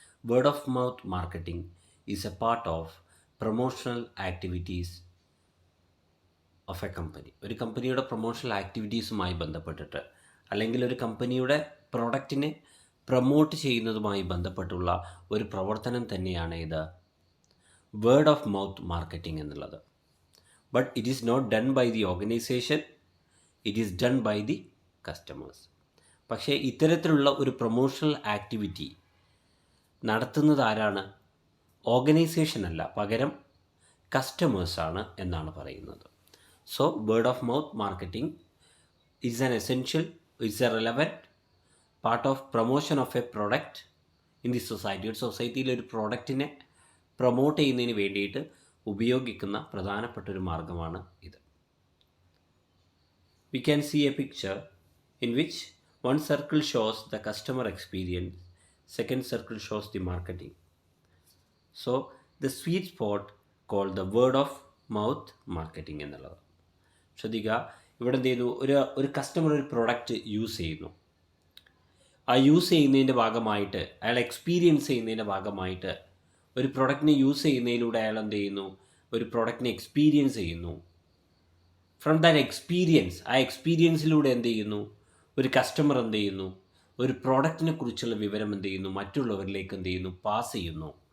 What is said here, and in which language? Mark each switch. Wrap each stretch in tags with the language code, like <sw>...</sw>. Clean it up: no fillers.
<en>Word of mouth marketing is a part of promotional activities of a company.</en> <ml>ഒരു കമ്പനിയുടെ promotional ആക്ടിവിറ്റീസുമായി ബന്ധപ്പെട്ടിട്ട് അല്ലെങ്കിൽ ഒരു കമ്പനിയുടെ പ്രൊഡക്റ്റിനെ പ്രൊമോട്ട് ചെയ്യുന്നതുമായി ബന്ധപ്പെട്ടുള്ള ഒരു പ്രവർത്തനം തന്നെയാണ് ഇത് വേർഡ് ഓഫ് മൗത്ത് മാർക്കറ്റിംഗ് എന്നുള്ളത്.</ml> <en>But it is not done by the organization, it is done by the customers.</en> <ml>പക്ഷേ ഇത്തരത്തിലുള്ള ഒരു പ്രൊമോഷണൽ ആക്ടിവിറ്റി നടത്തുന്നത് ആരാണ്? ഓർഗനൈസേഷൻ അല്ല, പകരം കസ്റ്റമേഴ്സാണ് എന്നാണ് പറയുന്നത്.</ml> <en>So word of mouth marketing is an essential, it's a relevant part of promotion of a product in the society.</en> <ml>ഒരു സൊസൈറ്റിയിൽ ഒരു പ്രൊഡക്റ്റിനെ പ്രൊമോട്ട് ചെയ്യുന്നതിന് വേണ്ടിയിട്ട് ഉപയോഗിക്കുന്ന പ്രധാനപ്പെട്ട ഒരു മാർഗമാണ് ഇത്.</ml> <en>We can see a picture in which one circle shows the customer experience, second circle shows the marketing. So the sweet spot called the word of mouth marketing എന്നുള്ളത്.</en> <ml>ശ്രദ്ധിക്കുക, ഇവിടെ എന്ത് ചെയ്യുന്നു, ഒരു കസ്റ്റമർ ഒരു പ്രോഡക്റ്റ് യൂസ് ചെയ്യുന്നു. ആ use ചെയ്യുന്നതിൻ്റെ ഭാഗമായിട്ട്, അയാൾ എക്സ്പീരിയൻസ് ചെയ്യുന്നതിൻ്റെ ഭാഗമായിട്ട്, ഒരു പ്രൊഡക്റ്റിനെ യൂസ് ചെയ്യുന്നതിലൂടെ അയാൾ എന്ത് ചെയ്യുന്നു, ഒരു പ്രൊഡക്റ്റിനെ എക്സ്പീരിയൻസ് ചെയ്യുന്നു.</ml> <en>from that experience,</en> <ml>ആ എക്സ്പീരിയൻസിലൂടെ എന്ത് ചെയ്യുന്നു, ഒരു കസ്റ്റമർ എന്ത് ചെയ്യുന്നു, ഒരു പ്രോഡക്റ്റിനെ കുറിച്ചുള്ള വിവരം എന്ത് ചെയ്യുന്നു, മറ്റുള്ളവരിലേക്ക് എന്ത് ചെയ്യുന്നു, പാസ് ചെയ്യുന്നു.</ml>